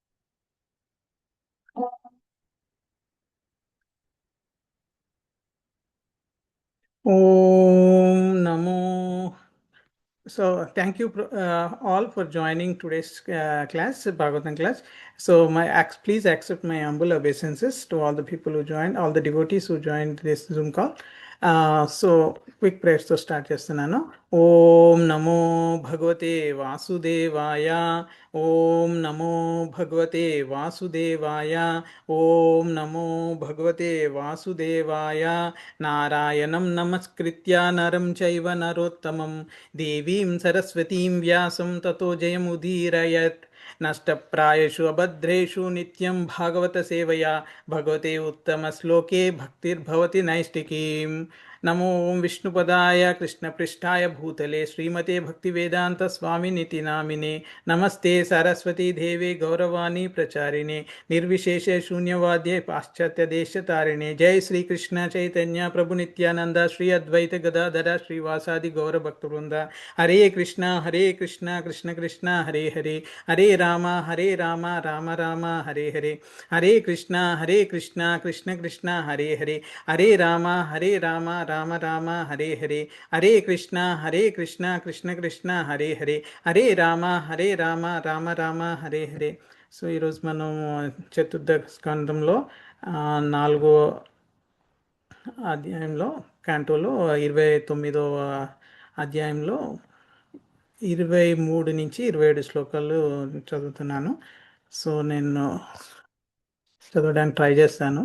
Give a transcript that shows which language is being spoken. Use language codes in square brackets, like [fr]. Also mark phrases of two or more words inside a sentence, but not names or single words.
[sa] Om Namo. [en] So thank you all for joining today's class, Bhagavatam class. So please accept my humble obeisances to all the people who joined, all the devotees who joined this Zoom call. So quick prayers to start చేస్తున్నాను. [sa] ఓం నమో భగవతే వాసుదేవాయ. ఓం నమో భగవతే వాసుదేవాయ. ఓం నమో భగవతే వాసుదేవాయ. నారాయణం నమస్కృత్య నరం చైవ నరోత్తమం దేవీం సరస్వతీం వ్యాసం తతో జయముదీరయత్. నష్టప్రాయషు అభద్రేషు నిత్యం భాగవత సేవయా భగవతే ఉత్తమ శ్లోకే భక్తిర్భవతి నైష్టికీం. నమో విష్ణుపదాయ కృష్ణపృష్ఠాయ భూతలే శ్రీమతే భక్తివేదాంత స్వామినితి నామినే. నమస్తే సరస్వతీ దేవే గౌరవాణి ప్రచారిణే నిర్విశేష శూన్యవాద్యే పాశ్చాత్య దేశతారిణే. జై శ్రీకృష్ణ చైతన్య ప్రభు నిత్యానంద శ్రీ అద్వైత గదాధర శ్రీవాసాది గౌర భక్తవృంద. హరే కృష్ణ కృష్ణ కృష్ణ హరే హరే. హరే రామ రామ రామ హరే హరే. హరే కృష్ణ కృష్ణ కృష్ణ హరే హరే. హరే రామ రామ రామ హరే హరే. హరే కృష్ణ కృష్ణ కృష్ణ హరే హరే. హరే రామ రామ రామ హరే హరే. [te] సో ఈరోజు మనం చతుర్థ స్కంధంలో 4వ అధ్యాయంలో క్యాంటోలో 29వ అధ్యాయంలో 23 నుంచి 27 శ్లోకాలు చదువుతున్నాను. సో నేను చదవడానికి ట్రై చేస్తాను.